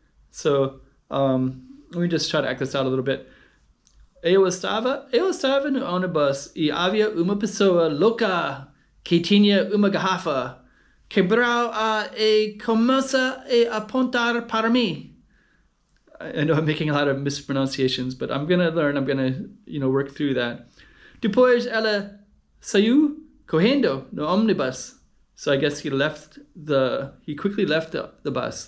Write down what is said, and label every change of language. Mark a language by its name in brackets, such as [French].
[English] So, let me just try to act this out a little bit. [Portuguese] Eu estava no ônibus e havia uma pessoa louca que tinha uma garrafa. Quebrou e começa a apontar para mim. [English] I know I'm making a lot of mispronunciations, but I'm gonna learn. I'm gonna, work through that. [Portuguese] Depois ela saiu correndo no omnibus. [English] So I guess he quickly left the bus.